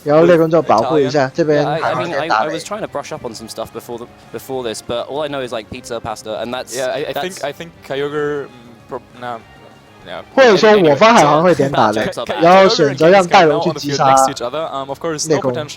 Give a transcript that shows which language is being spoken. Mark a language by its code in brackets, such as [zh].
[zh] 然后内功就保护一下，这边海皇也打 [en] I was trying to brush up on some stuff before this, but all I know is like pizza, pasta, and that's. Yeah, I think Kyogre. No. [zh] 或者说我方海皇会点打的，然后选择让戴龙去击杀内功。